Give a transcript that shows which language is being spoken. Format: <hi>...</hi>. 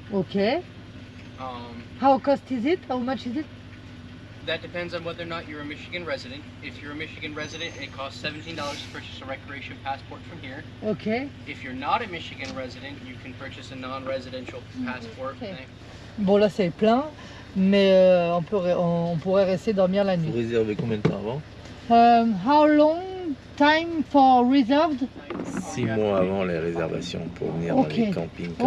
<en>Okay. Um, How cost is it? How much is it? that depends on whether or not you're a Michigan resident. If you're a Michigan resident, it costs $17 to purchase a recreation passport from here. Okay. If you're not a Michigan resident, you can purchase a non-residential passport. Okay.</en> <fr>Bon là c'est plein, mais on pourrait rester dormir la Vous nuit. réservez combien de temps avant?</fr> <en>How long time for reserved?</en> <fr>6 mois avant les réservations pour venir dans les campings comme</fr>